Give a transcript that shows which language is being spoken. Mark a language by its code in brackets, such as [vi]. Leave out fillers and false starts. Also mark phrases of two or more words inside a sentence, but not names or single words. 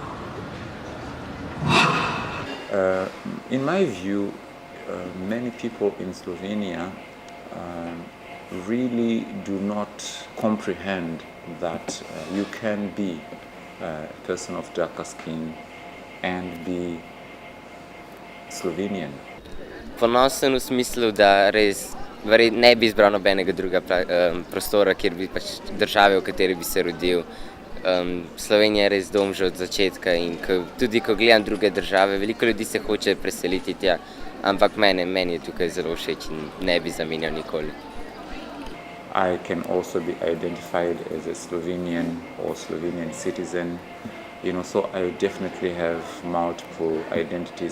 [en] In my view, many people in Slovenia really do not comprehend that you can be a person of darker skin and be Slovenian. [sl] Ponosen v smislu, da res ne bi izbral nobenega drugega prostora, kjer bi pač države, v kateri bi se rodil. Slovenija je res dom že od začetka in tudi ko gledam druge države, veliko ljudi se hoče preseliti tja, ampak meni je tukaj zelo všeč in ne bi zamenjal nikoli. [en] I can also be identified as a Slovenian or Slovenian citizen, so I definitely have multiple identities.